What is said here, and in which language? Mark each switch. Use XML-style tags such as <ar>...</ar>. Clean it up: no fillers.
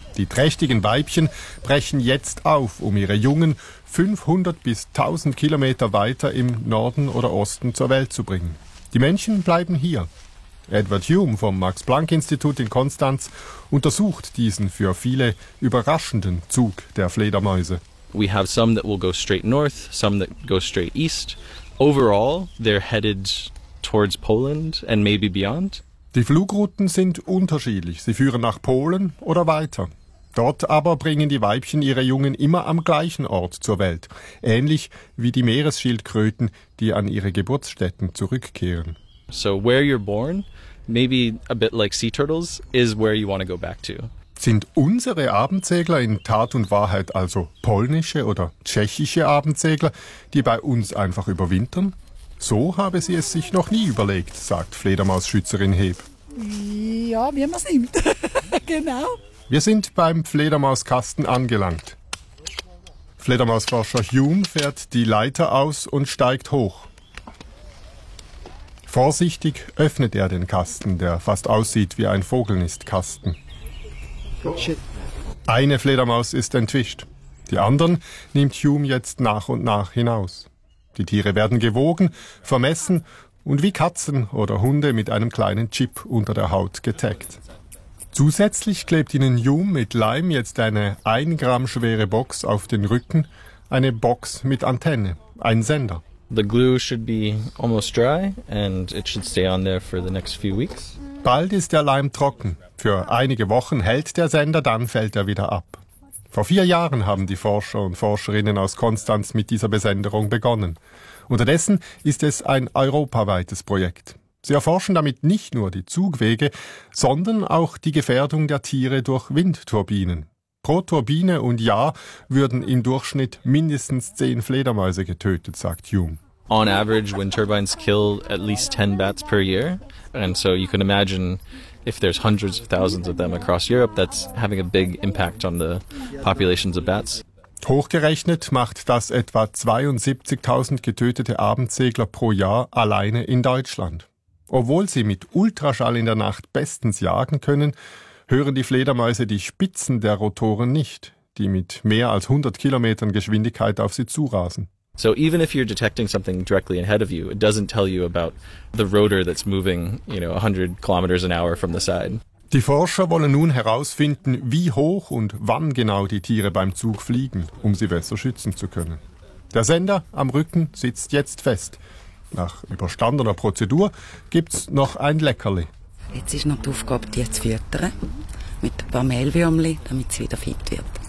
<de>Die trächtigen Weibchen brechen jetzt auf, um ihre Jungen 500 bis 1000 Kilometer weiter im Norden oder Osten zur Welt zu bringen. Die Männchen bleiben hier. Edward Hume vom Max-Planck-Institut in Konstanz untersucht diesen für viele überraschenden Zug der Fledermäuse.</de> <en>We have some that will go straight north, some that go straight east. Overall, they're headed towards Poland and maybe beyond.</en> <de>Die Flugrouten sind unterschiedlich. Sie führen nach Polen oder weiter. Dort aber bringen die Weibchen ihre Jungen immer am gleichen Ort zur Welt. Ähnlich wie die Meeresschildkröten, die an ihre Geburtsstätten zurückkehren.</de> <en>So where you're born, maybe a bit like sea turtles, is where you want to go back to.</en> <de>Sind unsere Abendsegler in Tat und Wahrheit also polnische oder tschechische Abendsegler, die bei uns einfach überwintern? So habe sie es sich noch nie überlegt, sagt Fledermausschützerin Heb. Ja, wie man es nimmt. Genau. Wir sind beim Fledermauskasten angelangt. Fledermausforscher Hume fährt die Leiter aus und steigt hoch. Vorsichtig öffnet er den Kasten, der fast aussieht wie ein Vogelnistkasten. Eine Fledermaus ist entwischt. Die anderen nimmt Hume jetzt nach und nach hinaus. Die Tiere werden gewogen, vermessen und wie Katzen oder Hunde mit einem kleinen Chip unter der Haut getaggt. Zusätzlich klebt ihnen Hume mit Leim jetzt eine 1 Gramm schwere Box auf den Rücken, eine Box mit Antenne, ein Sender.</de> <en>The glue should be almost dry and it should stay on there for the next few weeks.</en> <de>Bald ist der Leim trocken. Für einige Wochen hält der Sender, dann fällt er wieder ab. Vor 4 Jahren haben die Forscher und Forscherinnen aus Konstanz mit dieser Besenderung begonnen. Unterdessen ist es ein europaweites Projekt. Sie erforschen damit nicht nur die Zugwege, sondern auch die Gefährdung der Tiere durch Windturbinen. Pro Turbine und Jahr würden im Durchschnitt mindestens 10 Fledermäuse getötet, sagt Hume.</de> <en>On average, wind turbines kill at least 10 bats per year. And so you can imagine, if there's hundreds of thousands of them across Europe, that's having a big impact on the populations of bats.</en> <de>Hochgerechnet macht das etwa 72.000 getötete Abendsegler pro Jahr alleine in Deutschland. Obwohl sie mit Ultraschall in der Nacht bestens jagen können, hören die Fledermäuse die Spitzen der Rotoren nicht, die mit mehr als 100 Kilometern Geschwindigkeit auf sie zurasen.</de> <en>So even if you're detecting something directly ahead of you, it doesn't tell you about the rotor that's moving, you know, 100 kilometers an hour from the side.</en> <de>Die Forscher wollen nun herausfinden, wie hoch und wann genau die Tiere beim Zug fliegen, um sie besser schützen zu können. Der Sender am Rücken sitzt jetzt fest. Nach überstandener Prozedur gibt's noch ein Leckerli. Jetzt ist noch die Aufgabe, die zu füttern, mit ein paar Mehlwürmchen, damit sie wieder fit wird.</de>